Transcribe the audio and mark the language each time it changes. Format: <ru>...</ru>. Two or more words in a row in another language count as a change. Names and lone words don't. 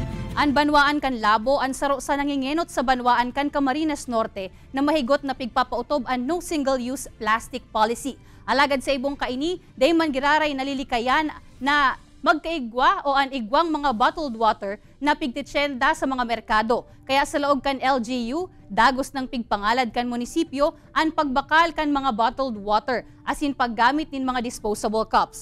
<bik>An Banwaan kan Labo an saro sa nangingenot sa Banwaan kan Camarines Norte na mahigot na pigpapautob an</bik> <en>no single-use plastic policy.</en> <bik>Alagad sa ibong kaini, day man giraray nalilikayan na magkaigwa o an igwang mga</bik> <en>bottled water</en> <bik>na pigtitsenda sa mga merkado. Kaya sa laog kan LGU, dagos ng pigpangalad kan munisipyo an pagbakal kan mga</bik> <en>bottled water</en> <bik>asin paggamit nin mga</bik> <en>disposable cups.</en>